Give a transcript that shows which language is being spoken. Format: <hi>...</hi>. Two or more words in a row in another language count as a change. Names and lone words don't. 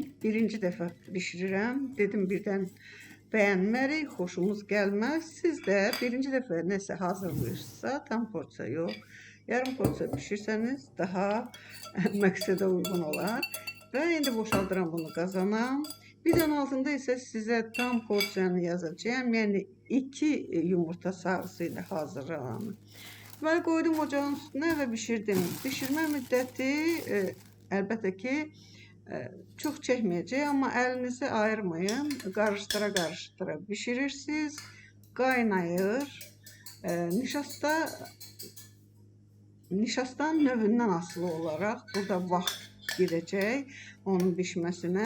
<az>Birinci dəfə pişirirəm. Dedim birdən bəyənmərik, xoşumuz gəlməz. Siz də birinci dəfə nəsə hazırlayırsınızsa tam porsiya yox. Yarım porsiya pişirsəniz daha məqsədə uyğun olar. Və indi boşaldıram bunu qazana.</az> <tr>Videonun altında ise size tam porsiyanı yazacağım. Yani 2 yumurta sarısıyla hazırlanır. Böyle koydum ocağın üstüne ve pişirdim.</tr> <az>Pişirme müddəti əlbəttə ki çox çəkməyəcək, amma əlinizi ayırmayın. Qarıştıra pişirirsiniz. Qaynayır. Nişastanın növündən asılı olarak burada vaxt gedəcək onun pişməsinə.</az>